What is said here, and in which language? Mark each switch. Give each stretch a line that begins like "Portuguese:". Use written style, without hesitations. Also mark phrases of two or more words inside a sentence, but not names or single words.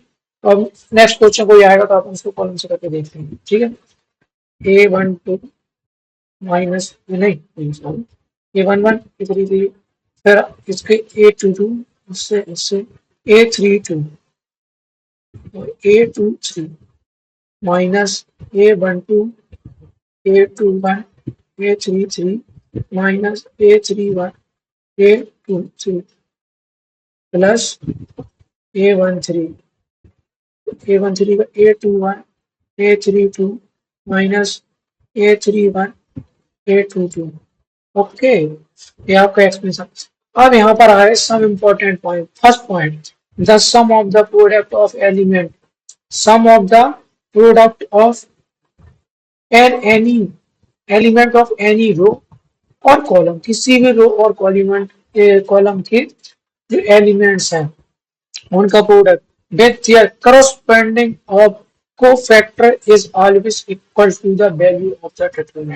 Hindi: तो अब
English: next question
Hindi: कोई आएगा तो अपन उसको कॉलम से करके देखते हैं, ठीक है। A12 माइनस नहीं सॉरी A11 A33, फिर इसके A22, इससे इससे A32 और A23 माइनस A12 A21 A33 माइनस A31 A23 प्लस A13 A13 का A21 A32 माइनस A31 A22, ओके, ये आपका एक्सप्रेशन। अब यहाँ पर आए
English: some important point, first point, the sum of the product of element, sum of the product of any element of any row और column,
Hindi: किसी भी रो और कॉलम के जो एलिमेंट्स हैं उनका
English: product with their corresponding of cofactor is always equal to the value of the determinant.